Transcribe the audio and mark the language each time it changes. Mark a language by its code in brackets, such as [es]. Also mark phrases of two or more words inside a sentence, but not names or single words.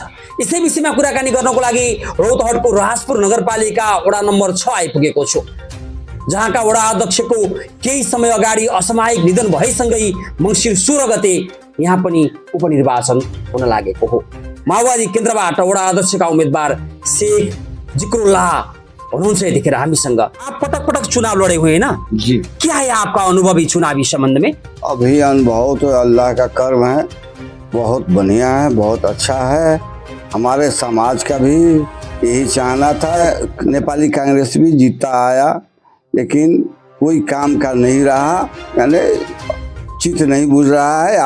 [ne] यसै विषयमा कुराकानी गर्नको लागि रौतहटको राजपुर नगरपालिका वडा नम्बर 6 आइपुगेको छु, जहाँका वडा अध्यक्षको केही समय अगाडि असामयिक निधन भएसँगै मङ्सिर 16 गते यहाँ पनि उपनिर्वाचन हुन लागेको हो। माओवादी केन्द्रबाट वडा अध्यक्षका उम्मेदवार शेख जिक्रुल्लाह हुनुहुन्छ यतिखेर हामीसँग। [hi] आप पटक चुनाव लड़े हुए हैं ना जी? क्या है आपका अनुभव चुनावी संबंध में? अभी अनुभव तो अल्लाह का कर्म है, बहुत बढ़िया है, बहुत अच्छा है। हमारे समाज का भी यही चाहना था, नेपाली कांग्रेस भी जीता आया, लेकिन कोई काम का नहीं रहा, यानी चित नहीं बुझ रहा है।